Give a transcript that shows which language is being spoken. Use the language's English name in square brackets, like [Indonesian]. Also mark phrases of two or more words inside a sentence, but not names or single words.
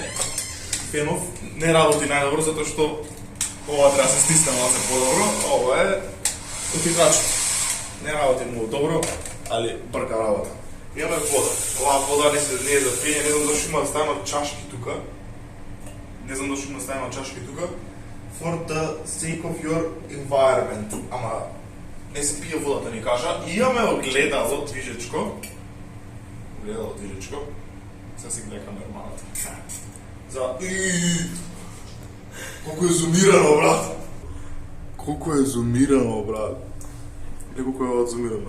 [Macedonian] Фенов не работи најдобро затоа што ова треба да се стисне малце подобро, ова е утихач. Не работи многу добро, али брка работа. Имаме вода. Оваа вода не е за пиење, не знам зашто има да ставиме чашки тука. Не знам зашто има да ставиме чашки тука. [English] For the sake of your environment. [Macedonian] Ама не се пие водата, ни кажа. И имаме огледало движечко. Огледало движечко. Сега си гледа камерманата. За... Колко е зумирано, брат! Колко е зумирано, брат! Не колко е зумирано.